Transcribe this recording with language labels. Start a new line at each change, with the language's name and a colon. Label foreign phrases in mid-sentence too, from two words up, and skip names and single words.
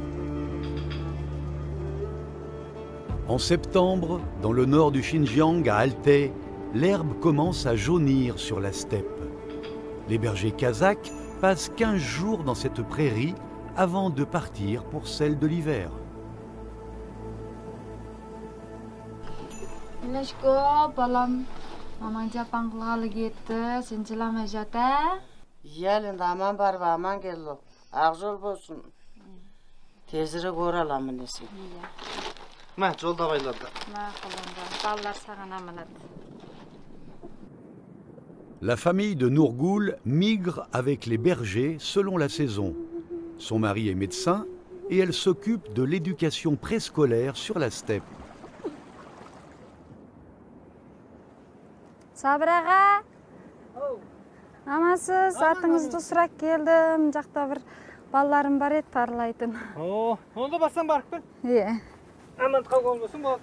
French: En septembre, dans le nord du Xinjiang, à Altai, l'herbe commence à jaunir sur la steppe. Les bergers kazakhs passent 15 jours dans cette prairie avant de partir pour celle de l'hiver.
Kazakh: Ел енді аман барып аман келді. Ақ жол болсын. Тезірек ораламын десең. Мә, жолда байлады. Балалар саған аманат.
French: La famille de Nourgoul migre avec les bergers selon la saison. Son mari est médecin et elle s'occupe de l'éducation préscolaire sur la steppe.
Kazakh: Сабыраға. Амансыз, атыңызды сұрап келдім. Жақта бір балаларым бар еді, тарлайтын. Онда бассам барып кел. Иә. Аман қалған болсын болды.